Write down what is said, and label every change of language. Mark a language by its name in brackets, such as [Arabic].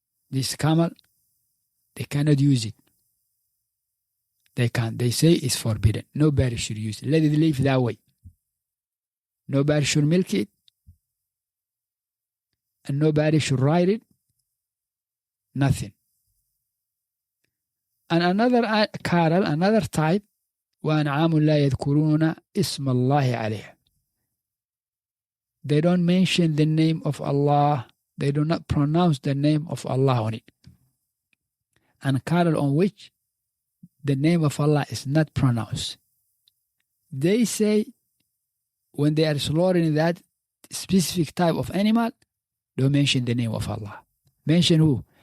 [English] This camel, they cannot use it. They can't. They say it's forbidden. Nobody should use it. Let it live that way. Nobody should milk it. And nobody should ride it. Nothing. And another cattle, another type, [Arabic] وَأَنْعَامٌ لَا يَذْكُرُونَ اسْمَ اللَّهِ عَلَيْهَا. [English] They don't mention the name of Allah. They do not pronounce the name of Allah on it. And cattle on which the name of Allah is not pronounced. They say when they are slaughtering that specific type of animal, don't mention the name of Allah. Mention who?